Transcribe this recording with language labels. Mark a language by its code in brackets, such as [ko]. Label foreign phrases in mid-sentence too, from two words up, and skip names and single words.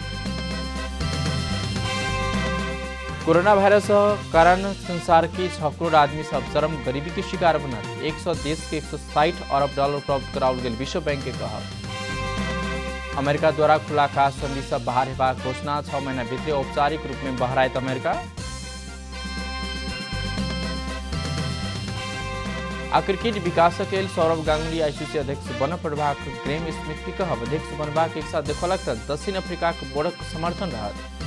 [mai] कोरोना वायरस कारण संसार की 6 करोड़ आदमी सब चरम गरीबी के शिकार बना। 100 देश के $160 अरब प्राप्त कराओल गेल विश्व बैंक के कहल। अमेरिका द्वारा खुला खास संधि से बाहर हेबाक घोषणा, 6 महीना भीतर औपचारिक रूप में बहराइत अमेरिका। क्रिकेट विकासक लेल सौरभ गांगुली आईसीसी अध्यक्ष बन प्रभाक ग्रेम स्मिथ की कहब अध्यक्ष बनबाक इच्छा देखौलक तऽ दक्षिण अफ्रीका के बोर्डक समर्थन रहत।